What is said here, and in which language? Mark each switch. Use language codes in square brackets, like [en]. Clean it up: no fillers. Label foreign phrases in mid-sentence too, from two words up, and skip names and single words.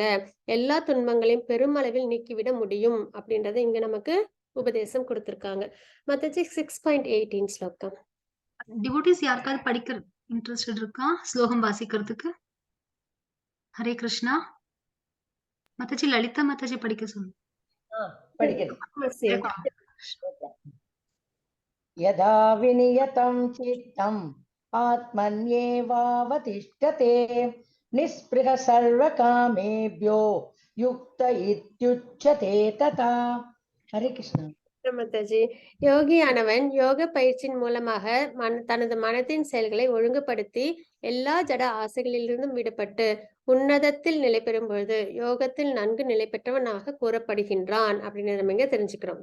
[ta] எல்லா துன்பங்களையும் பெருமளவில் நீக்கிவிட முடியும் அப்படின்றத இங்க நமக்கு உபதேசம் கொடுத்திருக்காங்க. மத்தஜி 6.18 ஸ்லோகம். டிவோட்டிஸ் யாருக்காவது படிக்கிற இன்ட்ரெஸ்டட் இருக்கா ஸ்லோகம் வாசிக்கிறதுக்கு? ஹரே கிருஷ்ணா. மத்தஜி லலிதா மாதாஜி படிக்க சொல்லு. படிக்கிறேன். [sa] यदा विनियतं चित्तम् आत्मन्येवावतिष्ठते निःस्पृहः सर्वकामेभ्यो युक्त इत्युच्यते तथा. हरे कृष्ण. [ta] மாதாஜி, யோகியானவன் யோக பயிற்சியின் மூலமாக தனது மனத்தின் செயல்களை ஒழுங்குபடுத்தி எல்லா ஜட ஆசைகளிலிருந்தும் விடுபட்டு உன்னதத்தில் நிலை பெறும் பொழுது யோகத்தில் நன்கு நிலை பெற்றவனாக கூறப்படுகின்றான் அப்படின்னு நம்ம இங்க தெரிஞ்சுக்கிறோம்.